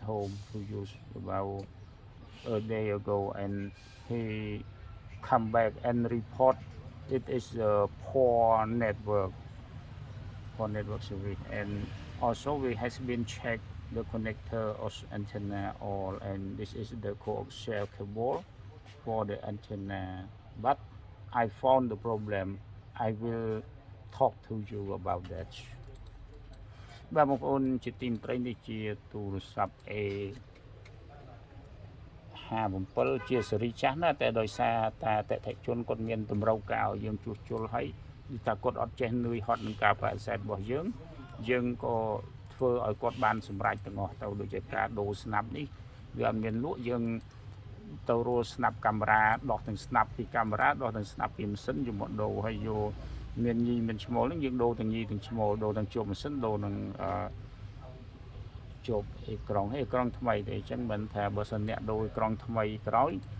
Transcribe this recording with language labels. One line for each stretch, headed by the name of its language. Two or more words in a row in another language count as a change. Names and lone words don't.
English: home to use about a day ago, and he come back and report it is a poor network service, and also we has been checked the connector of antenna all, and this is the coaxial cable for the antenna, but I found the problem. I will talk to you about that.
Khmer: បាទបងប្អូនជាទីមេត្រីនេះជាទូរស័ព្ទ A57 ជាស៊េរីចាស់ណាស់តែដោយសារតែអតិថិជនគាត់មានតម្រូវការ ឲ្យយើងជួសជុលហើយថាគាត់អត់ចេះនឿយហត់នឹងការបដិសេធរបស់យើងក៏ធ្វើឲ្យគាត់បានសម្រេចទាំងអស់ទៅដូចជាការដូរស្នាប់នេះវាអត់មានលក់យើងទៅរកស្នាប់កាមេរ៉ាដោះទាំងស្នាប់ពីកាមេរ៉ាដោះទាំងស្នាប់ពីម៉ាស៊ីនយកមកដូរហើយយកមានញីមានឈ្មោលហ្នឹងយើងដូរទាំងញីទាំងឈ្មោលដូរទាំងជួបម៉ាស៊ីនដូរនឹងជួបអេក្រង់ថ្មីទេអញ្ចឹងមិនថាបើសិនអ្នកដូរអេក្រង់ថ្មីក្រោយ